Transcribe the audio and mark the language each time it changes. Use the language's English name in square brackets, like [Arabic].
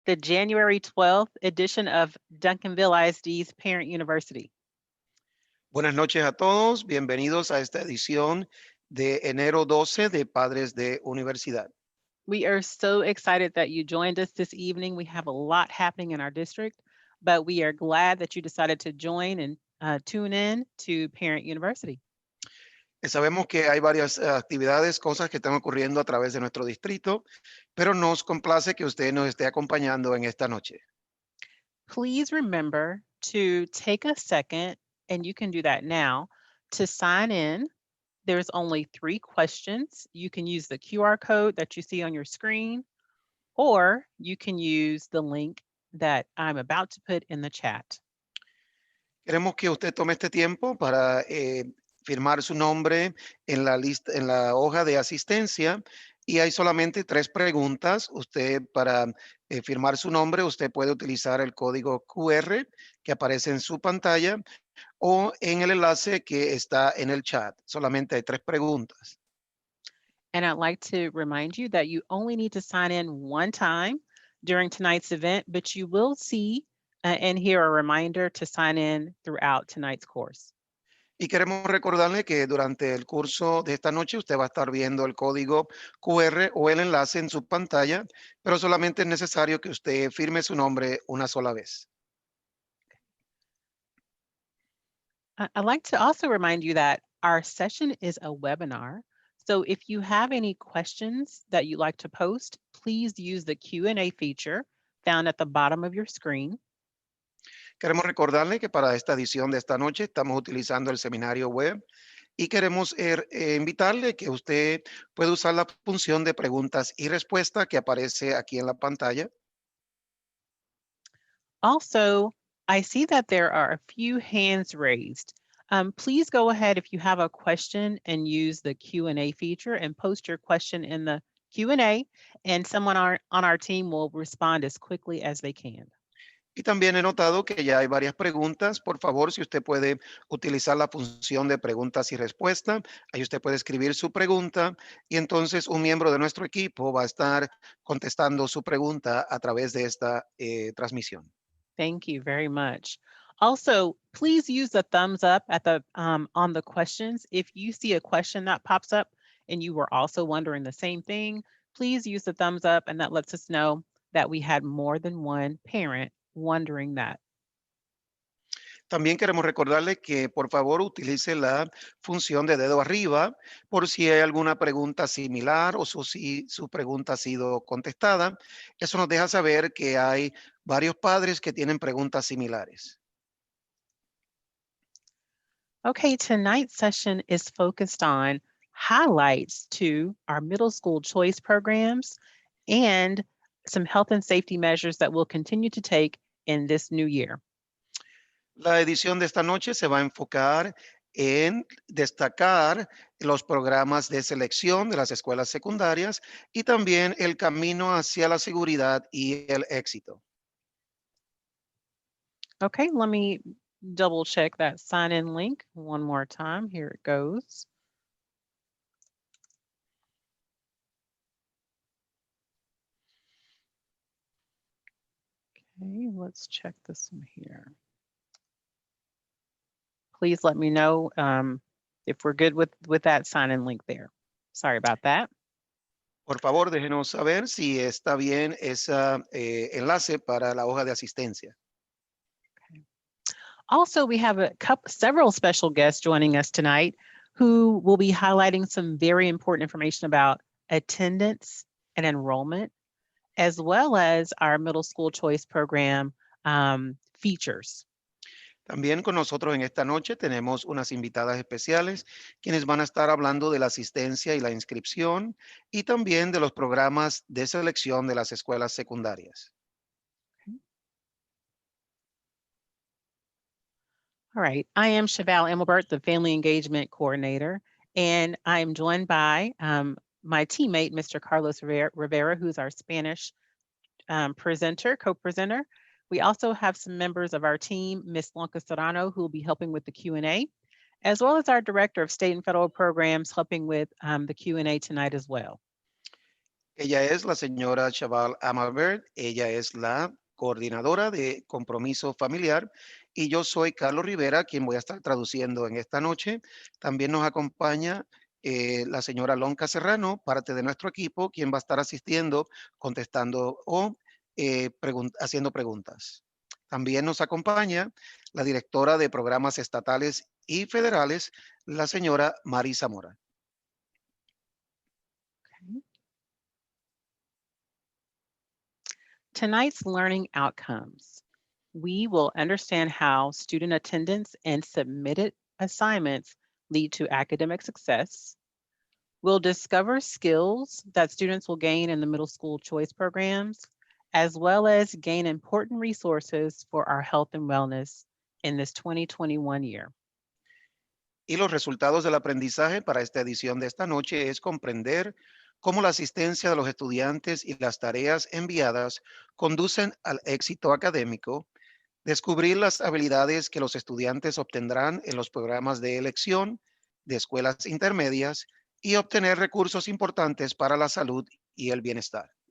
[English] the January 12th edition of Duncanville ISD's Parent University. [Spanish] Buenas noches a todos, bienvenidos a esta edición de enero 12 de Padres de Universidad. [English] We are so excited that you joined us this evening. We have a lot happening in our district, but we are glad that you decided to join and tune in to Parent University. [Spanish] Sabemos que hay varias actividades, cosas que están ocurriendo a través de nuestro distrito, pero nos complace que usted nos esté acompañando en esta noche. [English] Please remember to take a second, and you can do that now, to sign in. There's only 3 questions. You can use the QR code that you see on your screen, or you can use the link that I'm about to put in the chat. [Spanish] Queremos que usted tome este tiempo para firmar su nombre en la lista, en la hoja de asistencia, y hay solamente 3 preguntas. Usted, para firmar su nombre, usted puede utilizar el código QR que aparece en su pantalla o en el enlace que está en el chat. Solamente hay 3 preguntas. [English] And I'd like to remind you that you only need to sign in one time during tonight's event, but you will see and hear a reminder to sign in throughout tonight's course. [Spanish] Y queremos recordarle que durante el curso de esta noche usted va a estar viendo el código QR o el enlace en su pantalla, pero solamente es necesario que usted firme su nombre una sola vez. [English] I'd like to also remind you that our session is a webinar. So if you have any questions that you'd like to post, please use the Q&A feature found at the bottom of your screen. [Spanish] Queremos recordarle que para esta edición de esta noche estamos utilizando el seminario web y queremos invitarle que usted puede usar la función de preguntas y respuestas que aparece aquí en la pantalla. [English] Also, I see that there are a few hands raised. Please go ahead if you have a question and use the Q&A feature and post your question in the Q&A, and someone on our team will respond as quickly as they can. [Spanish] Y también he notado que ya hay varias preguntas. Por favor, si usted puede utilizar la función de preguntas y respuestas, ahí usted puede escribir su pregunta y entonces un miembro de nuestro equipo va a estar contestando su pregunta a través de esta transmisión. [English] Thank you very much. Also, please use the thumbs up at the on the questions. If you see a question that pops up and you were also wondering the same thing, please use the thumbs up, and that lets us know that we had more than one parent wondering that. [Spanish] También queremos recordarle que por favor utilice la función de dedo arriba por si hay alguna pregunta similar o si su pregunta ha sido contestada. Eso nos deja saber que hay varios padres que tienen preguntas similares. [English] Okay, tonight's session is focused on highlights to our middle school choice programs and some health and safety measures that we'll continue to take in this new year. [Spanish] La edición de esta noche se va a enfocar en destacar los programas de selección de las escuelas secundarias y también el camino hacia la seguridad y el éxito. [English] Okay, let me double check that sign-in link one more time. Here it goes. Okay, let's check this one here. Please let me know if we're good with that sign-in link there. Sorry about that. [Spanish] Por favor, déjenos saber si está bien ese enlace para la hoja de asistencia. [English] Okay. Also, we have several special guests joining us tonight who will be highlighting some very important information about attendance and enrollment, as well as our middle school choice program features. [Spanish] También con nosotros en esta noche tenemos unas invitadas especiales quienes van a estar hablando de la asistencia y la inscripción y también de los programas de selección de las escuelas secundarias. [English] Okay. All right, I am Sewell Emilbert, the Family Engagement Coordinator, and I am joined by my teammate, Mr. Carlos Rivera, who's our Spanish co-presenter. We also have some members of our team, Ms. Blanca Serrano, who will be helping with the Q&A, as well as our Director of State and Federal Programs helping with the Q&A tonight as well. [Spanish] Ella es la señora Chaval Amalbert, ella es la coordinadora de compromiso familiar y yo soy Carlos Rivera, quien voy a estar traduciendo en esta noche. También nos acompaña la señora Lonca Serrano, parte de nuestro equipo, quien va a estar asistiendo, contestando o haciendo preguntas. También nos acompaña la directora de programas estatales y federales, la señora Mari Zamora. [English] Okay. Tonight's learning outcomes. We will understand how student attendance and submitted assignments lead to academic success. We'll discover skills that students will gain in the middle school choice programs, as well as gain important resources for our health and wellness in this 2021 year. [Spanish] Y los resultados del aprendizaje para esta edición de esta noche es comprender cómo la asistencia de los estudiantes y las tareas enviadas conducen al éxito académico, descubrir las habilidades que los estudiantes obtendrán en los programas de elección de escuelas intermedias y obtener recursos importantes para la salud y el bienestar.